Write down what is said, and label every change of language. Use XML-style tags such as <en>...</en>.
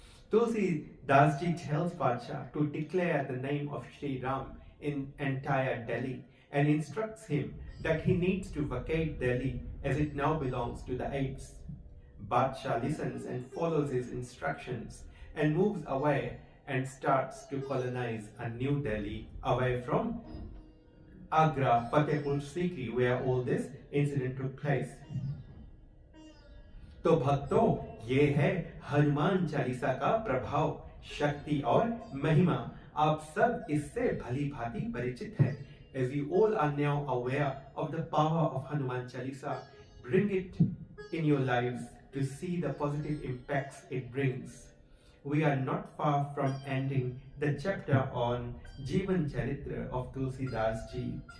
<en>Tulsi Das Ji tells Badshah to declare the name of Shri Ram in entire Delhi and instructs him that he needs to vacate Delhi as it now belongs to the apes. Badshah listens and follows his instructions and moves away and starts to colonize a new Delhi away from Agra, Fatehpur Sikri, where all this incident took place.</en> <hi>तो भक्तों, ये है हनुमान चालीसा का प्रभाव, शक्ति और महिमा. आप सब इससे भली भांति परिचित हैं.</hi> <en>As you all are now aware of the power of Hanuman Chalisa, bring it in your lives to see the positive impacts it brings. We are not far from ending the chapter on Jivan Charitra of Tulsi Das Ji.</en>